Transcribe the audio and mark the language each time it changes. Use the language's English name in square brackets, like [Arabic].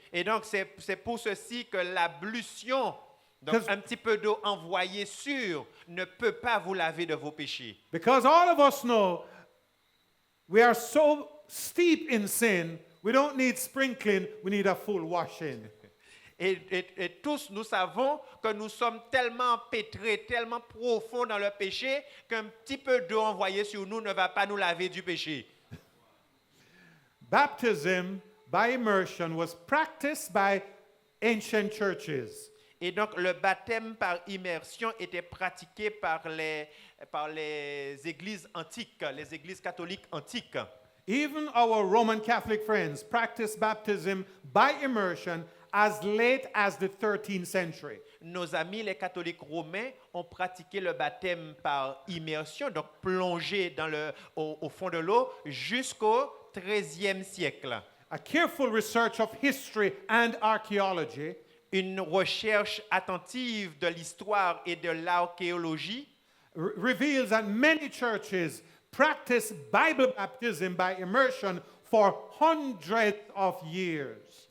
[French] Et donc c'est pour ceci que l'ablution, donc [English] Because- [French] un petit peu d'eau envoyée sur, ne peut pas vous laver de vos péchés. [English] Because all of us know we are so steep in sin, we don't need sprinkling, we need a full washing. [French] Et tous, nous savons que nous sommes tellement empêtrés, tellement profonds dans le péché, qu'un petit peu d'eau envoyée sur nous ne va pas nous laver du péché. [English] Baptism by immersion was practiced by ancient churches. [French] Et donc, le baptême par immersion était pratiqué par les églises antiques, les églises catholiques antiques. [English] Even our Roman Catholic friends practiced baptism by immersion as late as the 13th century. [French] Nos amis, les catholiques romains, ont pratiqué le baptême par immersion, donc plongé au fond de l'eau, jusqu'au XIIIe siècle. [English] A careful research of history and archaeology [French] Une recherche attentive de l'histoire et de l'archéologie [English] reveals that many churches practice Bible baptism by immersion for hundreds of years.